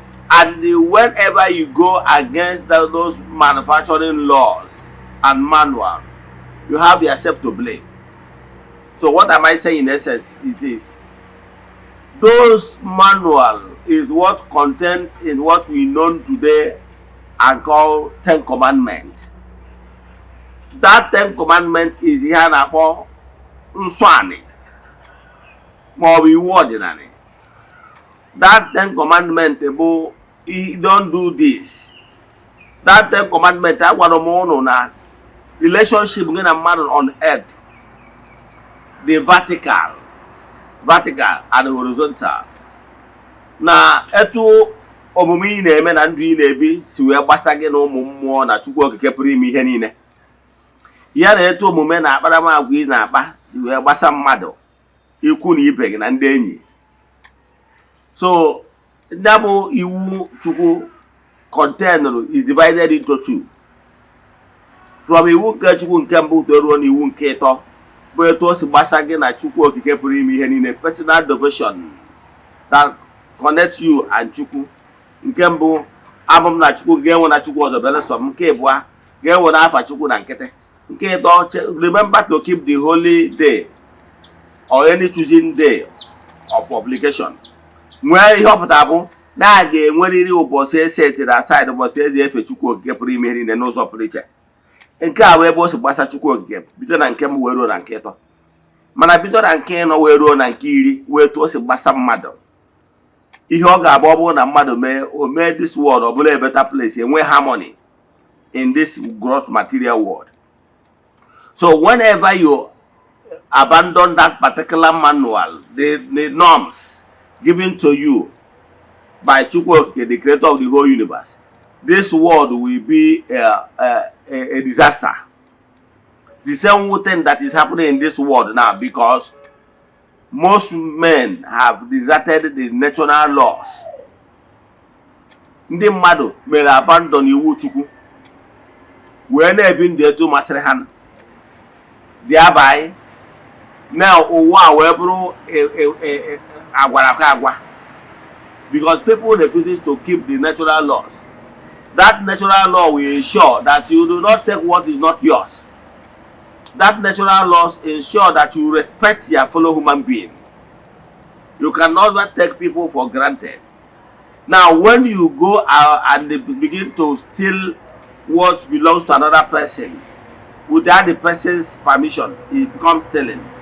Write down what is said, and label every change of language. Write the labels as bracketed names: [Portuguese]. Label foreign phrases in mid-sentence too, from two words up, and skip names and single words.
[English] And whenever you go against the, those manufacturing laws and manual, you have yourself to blame. So what am I saying in essence is this. Those manual is what contained in what we know today and call Ten Commandments. That Ten Commandments is [Igbo] ihe a na-akpọ nsọ ani ma ọ bụ iwu ọdịnala. [English] That Ten Commandments bụ, "You don't do this." That Ten Commandments, [Igbo] a gwara m unu na [English] relationship [Igbo] gị na mmadụ [English] on earth, the vertical, vertical and horizontal. [Igbo] Na etu omume ị na-eme na ndụ ị na-ebi si wee gbasa gị na ụmụ mmụọ na Chukwu Okike pụrụ ime ihe niile. Ya na etu omume na akparamagwa ị na-akpa ji wee gbasa mmadụ, ikwu na ibe gị na ndị enyi. [English] So, [Igbo] ya bụ iwu Chukwu [English] contained is divided into two. [Igbo] From iwu nke Chukwu nke mbụ wee ruo n'iwu nke ịtọ, bụ etu o si gbasa gị na Chukwu Okike pụrụ ime ihe niile, [English] personal devotion that connects you and Chukwu. [Igbo] Nke mbụ, abụ m na Chukwu, ga-enwe na Chukwu ọzọ belụsọ m. Nke ịbụa, ga-enwe na afa Chukwu na nkịtị. Nke ịtọ, che-, [English] remember to keep the holy day or any choosing day of obligation. [Igbo] Nwee ihe ọ pụtara bụ na a ga-enwerịrị ụbọchị e setịrị aside, ụbọchị e ji efe Chukwu Okike pụrụ ime ihe niile n'ụzọ pụrụ iche. Nke a wee ebe o si gbasa Chukwu Okike, bido na nke mbụ wee ruo na nke ịtọ. Mana bido na nke ịnọ wee ruo na nke iri, wee etu o si gbasa mmadụ. Ihe ọ ga-abụ, ọ bụrụ na mmadụ mee, o mee [English] this world, [Igbo] ọ bụla [English] a better place, [Igbo] enwe [English] harmony in this gross material world. So whenever you abandon that particular manual, the, the norms given to you by Chukwu Okike, the creator of the whole universe, this world will be a, a, a, a disaster. The same thing that is happening in this world now, because most men have deserted the natural laws. [Igbo] Ndị mmadụ mere abandon iwu Chukwu, wee na-ebi ndụ etu masịrị ha. Thereby, now ụwa wee bụrụ e, e, e, e, agwara ka agwa. [English] Because people refuses to keep the natural laws. That natural law will ensure that you do not take what is not yours. That natural laws ensure that you respect your fellow human being. You can never take people for granted. Now, when you go out and they be-, begin to steal what belongs to another person, without the person's permission, it becomes stealing.